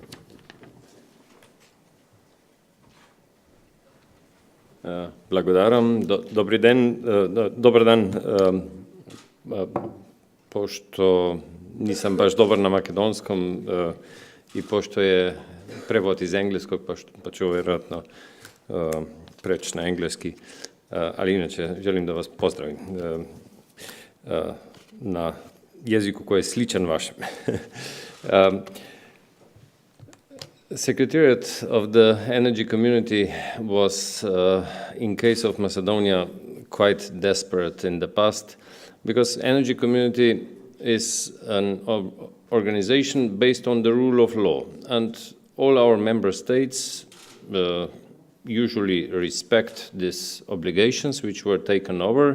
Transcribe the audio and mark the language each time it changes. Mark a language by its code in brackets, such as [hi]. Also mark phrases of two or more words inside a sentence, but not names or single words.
[mk] Благодарам. Добри ден. [sr] Добар дан. Пошто нисам баш добар на македонском и пошто е превод из енглеског, па [mk] ќе веројатно преч на енглески. [sr] Ali inače, želim da vas pozdravim na jeziku koji je sličan vašem. [en] Secretariat of the Energy Community was, in case of Macedonia, quite desperate in the past, because Energy Community is an organization based on the rule of law, and all our member states usually respect these obligations which were taken over.